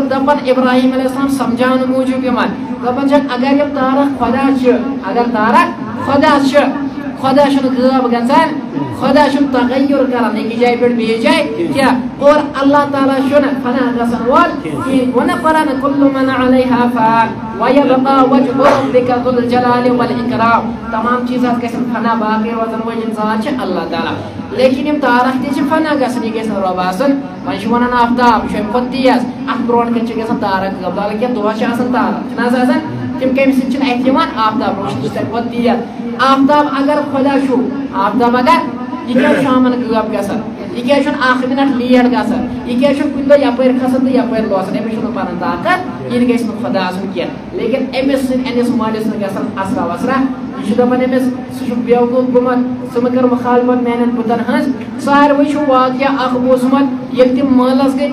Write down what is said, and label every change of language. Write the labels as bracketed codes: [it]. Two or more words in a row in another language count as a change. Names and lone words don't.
[ks] دپان ابراہیم [ar] علیہ السلام [ks] سمجھاونہٕ موٗجوٗب یِمن دپان چھکھ اگر یِم تارک خۄدا چھِ اگر تارک خۄدا چھِ خۄدا چھُنہٕ غٲب گژھان خۄدا چھُنہٕ تغیر کران أکِس جایہِ پٮ۪ٹھ بیٚیِس جایہِ کینٛہہ اور اللہ تعالیٰ چھُنہٕ فنا گژھن وول کِہیٖنۍ ووٚننہ قرآن [ar] کُلُّ مَن علیہا فان وَیَبْقَى وَجْهُ رَبِّکَ ذُو الْجَلالِ وَالْإِکرام [ks] تمام چیز گژھن فنا باقٕے روزن وٲلۍ اِنسان چھِ اللہ تعالیٰ لیکن یِم تارک تہِ چھِ فنا گژھن یہِ گژھِ نہٕ رۄب آسُن وۄنۍ چھِ وَنان آفتاب یہِ چھُ اَمہِ کھۄتہٕ تیز اَتھ برونٛٹھ کَنہِ چھِ گژھان تارک غٲب حالانکہِ دۄہس چھِ آسان تارک چھِنہٕ حظ آسان تِم کَمہِ سۭتۍ چھِنہٕ اَتھِ یِوان آفتاب روشنی چھِ تَمہِ کھۄتہٕ تیز آفتاب اگر خۄدا چھُ آفتاب اگر یہ کیا شامن غٲب گژھان یہ کیا چھُنہٕ اکھ مِنٹ لیٹ گژھان یہ کیا چھُ کُنہِ دۄہ یپٲرۍ کھسان تہٕ یپٲرۍ لوسان أمِس چھُنہٕ پنُن طاقت یہِ گژھِ نہٕ خۄدا آسُن کینٛہہ لیکن أمِس سۭتۍ أنِس مٲلِس نہٕ گژھان اثرا وثرا یہِ چھُ دپان أمِس سُہ چھُ بیوقوٗف گوٚمُت ژٕ مہٕ کر مُخالفت میانٮ۪ن بُتن ہٕنٛز ساروٕے چھُ واقعہ اکھ بوٗزمُت ییٚلہِ تِم مٲلس گٔے